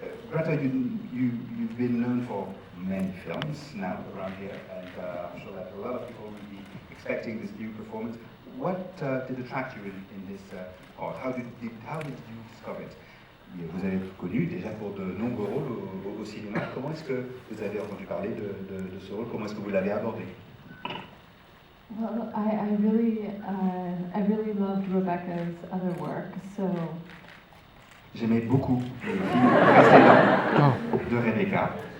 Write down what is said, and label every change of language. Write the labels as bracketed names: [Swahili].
[English] Greta, you've been known for many films now around here, and I'm sure that a lot of people will be expecting this new performance. What did attract you in this part? How did you discover it? [French] Vous avez connu déjà pour de nombreux rôles au cinéma. Comment est-ce que vous avez entendu parler de ce rôle? Comment est-ce que vous l'avez abordé? [English] Well, I really loved Rebecca's other work, so. [French] J'aimais beaucoup les films précédents de Rebecca.